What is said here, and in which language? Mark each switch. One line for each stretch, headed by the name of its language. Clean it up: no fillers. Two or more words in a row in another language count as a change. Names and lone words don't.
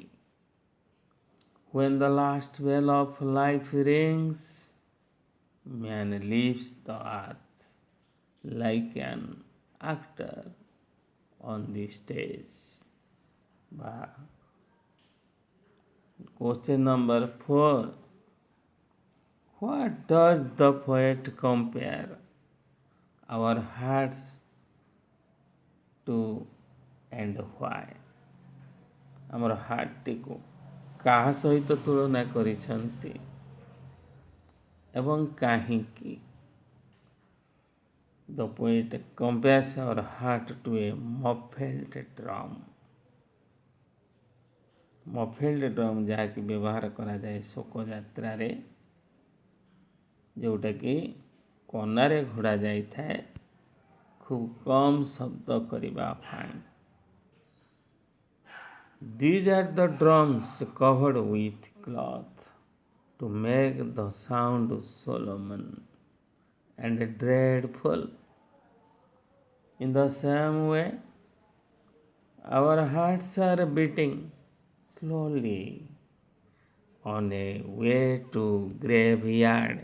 English: When the last bell of life rings, man leaves the earth like an actor on the stage. Question number 4. What does the poet compare our hearts to and why?
Odia: ଆମର ହାର୍ଟଟିକୁ କାହା ସହିତ ତୁଳନା କରିଛନ୍ତି ଏବଂ କାହିଁକି?
English: The poet compares our heart to a muffled drum. muffled drum
Odia: ଯାହାକି ବ୍ୟବହାର କରାଯାଏ ଶୋକଯାତ୍ରାରେ, ଯେଉଁଟାକି କନାରେ ଘୋଡ଼ା ଯାଇଥାଏ ଖୁବ୍ କମ୍ ଶବ୍ଦ କରିବା ପାଇଁ.
English: These are the drums covered with cloth to make the sound solemn and dreadful. In the same way, our hearts are beating slowly on a way to graveyard.